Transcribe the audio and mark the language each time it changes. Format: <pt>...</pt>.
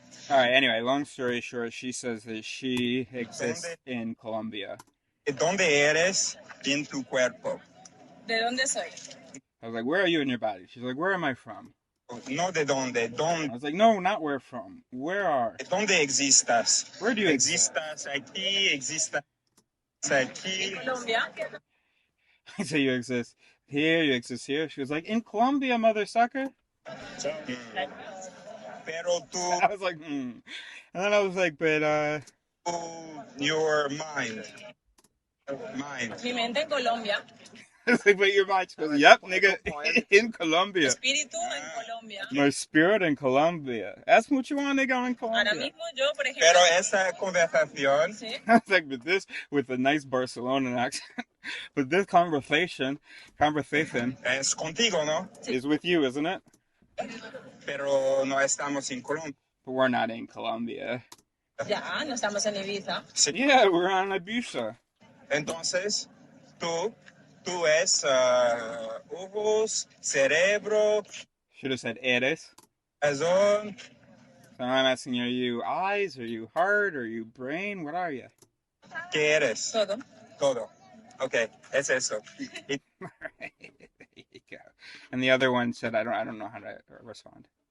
<en>All right, anyway, long story short, she says that she exists in Colombia.</en> <es>¿Dónde eres en tu cuerpo? ¿De dónde soy?</es> <en>I was like, where are you in your body? She's like, where am I from?</en> <es>No, de dónde.</es> <en>I was like, no, not where from. Where are?</en> <es>¿Dónde existas?</es> <en>Where do you exist?</en> <es>Existas aquí, existas aquí. Colombia.</es> <en>I say you exist here, you exist here. She was like, in Colombia, mother sucker.</en> <es>Pero tú.</es> <en>I was like, And then I was like, but your mind.</en> <es>Mi mente en Colombia.</es> <en>I was like, but your mind. She goes, yep, nigga, in Colombia.</en> <es>Espíritu en Colombia.</es> <en>My spirit in Colombia. Ask me what you want, nigga, in Colombia.</en> <es>Ahora mismo yo, por ejemplo. Pero esa conversación. Sí.</es> <en>I was like, but this, with a nice Barcelonan accent, but this conversation</en> <es>Es contigo, ¿no?</es> <en>is with you, isn't it?</en> <es>Pero no estamos en Colombia.</es> <en>But we're not in Colombia.</en> <es>Ya, no estamos en Ibiza. Sí.</es> <en>Yeah, we're on Ibiza.</en> <es>Entonces, tú es ojos, cerebro.</es> <en>Should have said eres.</en> <es>Razón.</es> <en>So I'm asking you, are you eyes? Are you heart? Are you brain? What are you?</en> <es>¿Qué eres? Todo. Todo. Okay, es eso.</es> <en>Right. There you go. And the other one said, I don't know how to respond.</en>